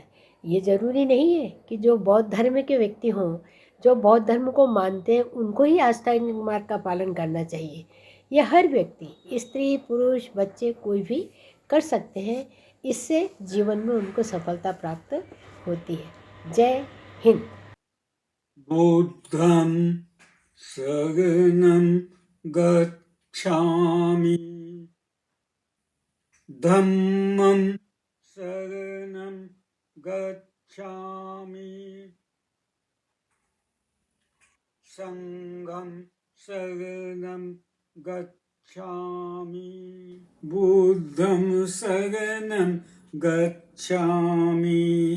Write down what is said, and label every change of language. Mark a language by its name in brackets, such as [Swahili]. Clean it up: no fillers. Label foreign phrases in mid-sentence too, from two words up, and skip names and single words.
[Hindi] ये जरूरी नहीं है कि जो बौद्ध धर्म के व्यक्ति हों, जो बौद्ध धर्म को मानते हैं, उनको ही आस्थानिक मार्ग का पालन करना चाहिए। यह हर व्यक्ति, स्त्री पुरुष बच्चे कोई भी कर सकते हैं। इससे जीवन में उनको सफलता प्राप्त होती है। जय हिंद। [Pali] बुद्धं शरणं गच्छामि धम्मं शरणं गच्छामि संघं शरणं गच्छामि बुद्धं शरणं गच्छामि